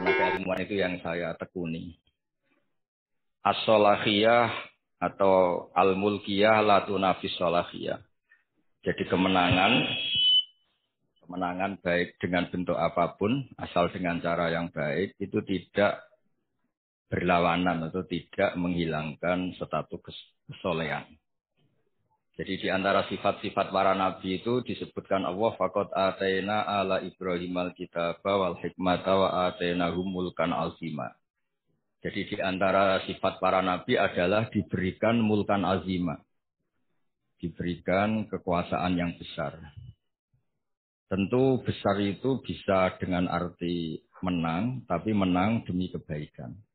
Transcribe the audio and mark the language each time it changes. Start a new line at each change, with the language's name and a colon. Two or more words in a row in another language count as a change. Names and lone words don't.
Indonesian: keumuman itu yang saya tekuni.
Arabic: الصلاحية atau الملكية لا تنافس الصلاحية.
Indonesian: Jadi kemenangan baik dengan bentuk apapun, asal dengan cara yang baik, itu tidak berlawanan atau tidak menghilangkan status kesolehan. Jadi di antara sifat-sifat para nabi itu disebutkan Allah
Arabic: فقد آتينا آل إبراهيم الكتاب والحكمة وآتيناهم ملكا عظيما.
Indonesian: Jadi di antara sifat para nabi adalah diberikan
Arabic: ملكا عظيما.
Indonesian: Diberikan kekuasaan yang besar. Tentu besar itu bisa dengan arti menang, tapi menang demi kebaikan.